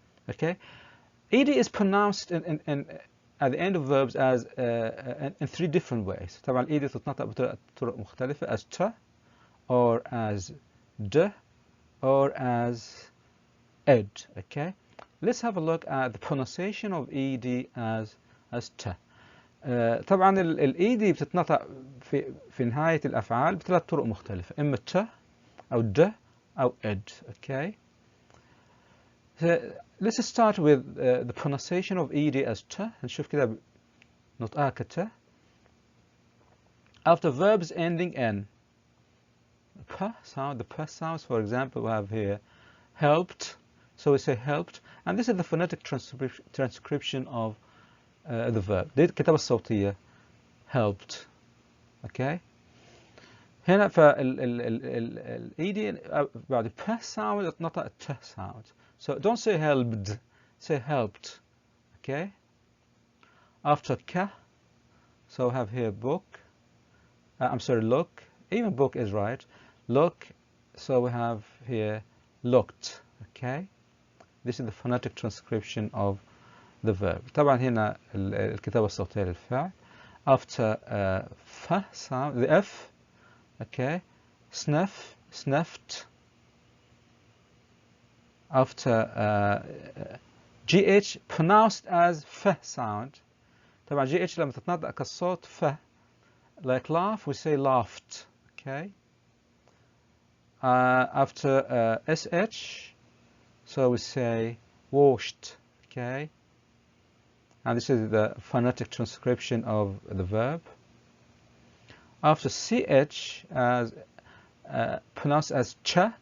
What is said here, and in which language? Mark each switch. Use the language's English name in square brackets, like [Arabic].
[English] Okay, ED is pronounced at the end of verbs as in three different ways. [Arabic] طبعا ED تتنطق بطرق مختلفة [English] as ت or as d or as ed. Okay, let's have a look at the pronunciation of ED as ت. [Arabic] طبعا ال ED بتتنطق في نهاية الأفعال بثلاث طرق مختلفة, إما ت أو د أو ed. [English] Okay, so let's start with the pronunciation of ED as ت. [Arabic] نشوف كده نطقها كت. [English] After verbs ending in p sound, the p sounds, for example, we have here helped, so we say helped, and this is the phonetic transcription of the verb. [Arabic] دي الكتابة الصوتية helped. [English] okay. [Arabic] هنا فال ed بعد p sound اتنطق t sound. [English] So don't say helped, say helped. okay. After k, so we have here book. I'm sorry, look. Even book is right. Look. So we have here looked. okay. This is the phonetic transcription of the verb. [Arabic] طبعا هنا الكتابة الصوتية للفعل. [English] After f sound, the f. okay. Sniff, sniffed. After gh pronounced as f sound. [Arabic] طبعا gh لما تتنطق كالصوت ف. [English] Like laugh, we say laughed. okay. After sh, so we say washed. okay. And this is the phonetic transcription of the verb. After ch, as pronounced as ch.